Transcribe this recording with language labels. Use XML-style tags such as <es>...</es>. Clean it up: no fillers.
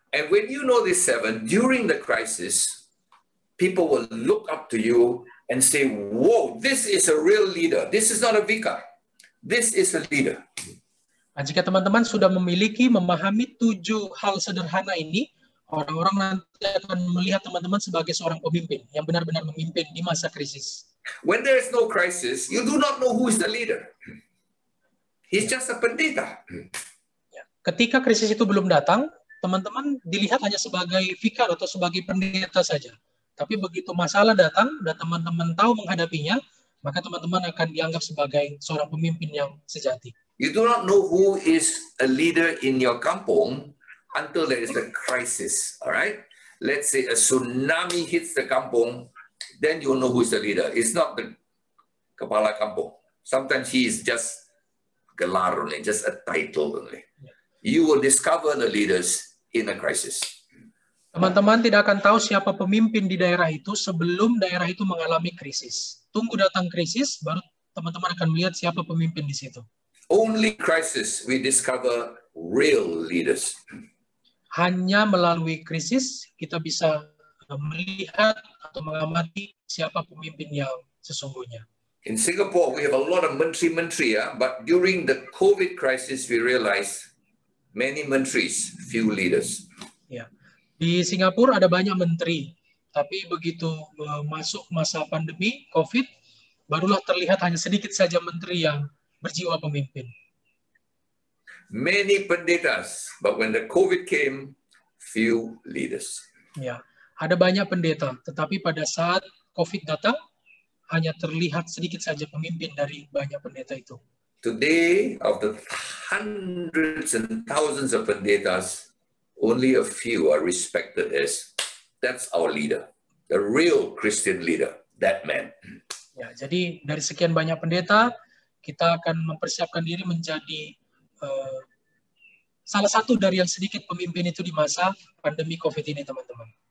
<en>And when you know these 7, during the crisis, people will look up to you and say, whoa, this is a real leader. This is not a vicar. This is a leader.</en> <id>Nah, jika teman-teman sudah memahami 7 hal sederhana ini, orang-orang nanti akan melihat teman-teman sebagai seorang pemimpin yang benar-benar memimpin di masa krisis.</id> <en>When there is no crisis, you do not know who is the leader. He's just a pendeta.</en> <id>Ketika krisis itu belum datang, teman-teman dilihat hanya sebagai vikar atau sebagai pendeta saja. Tapi begitu masalah datang dan teman-teman tahu menghadapinya, maka teman-teman akan dianggap sebagai seorang pemimpin yang sejati.</id> <en>You do not know who is a leader in your kampung until there is a crisis, all right? Let's say a tsunami hits the kampung, then you'll know who is the leader. It's not the</en> <id>kepala kampung.</id> <en>Sometimes he is just gelar only, just a title only. You will discover the leaders in a crisis.</en> <id>Teman-teman tidak akan tahu siapa pemimpin di daerah itu sebelum daerah itu mengalami krisis. Tunggu datang krisis, baru teman-teman akan melihat siapa pemimpin di situ.</id> <en>Only crisis we discover real leaders.</en> <id>Hanya melalui krisis kita bisa melihat atau mengamati siapa pemimpin yang sesungguhnya.</id> <en>In Singapore, we have a lot of menteri-menteri, but during the COVID crisis, we realized many menteris, few leaders.</en> <id>Ya. Di Singapura ada banyak menteri, tapi begitu masuk masa pandemi COVID, barulah terlihat hanya sedikit saja menteri yang berjiwa pemimpin.</id> <en>Many pendetas, but when the COVID came, few leaders.</en> <id>Ya, ada banyak pendeta, tetapi pada saat COVID datang, hanya terlihat sedikit saja pemimpin dari banyak pendeta itu.</id> <en>Today, of the hundreds and thousands of pendetas, only a few are respected as, that's our leader, the real Christian leader, that man.</en> <id>Ya, jadi dari sekian banyak pendeta, kita akan mempersiapkan diri menjadi salah satu dari yang sedikit pemimpin itu di masa pandemi COVID ini, teman-teman.</id>